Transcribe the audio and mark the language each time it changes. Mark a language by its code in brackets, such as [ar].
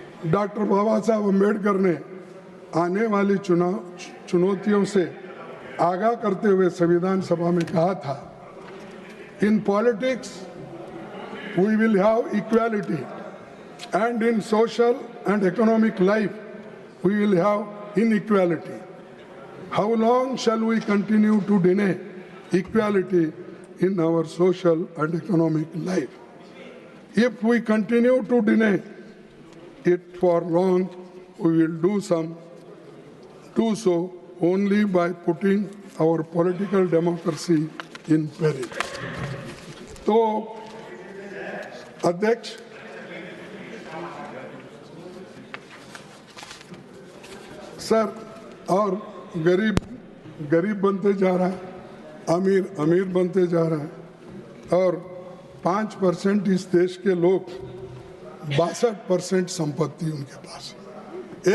[hi] Doctor बाबा साहब अम्बेडकर ने आने वाली चुनौतियों से आगाह करते हुए संविधान सभा में कहा था, [en] In politics we will have equality and in social and economic life we will have inequality. How long shall we continue to deny equality in our social and economic life? If we continue to deny it for long, we will do so only by putting our political democracy in peril. [hi] तो अध्यक्ष, sir, और गरीब बनते जा रहा है, अमीर बनते जा रहा है, और 5% इस देश के लोग 62% संपत्ति उनके पास है।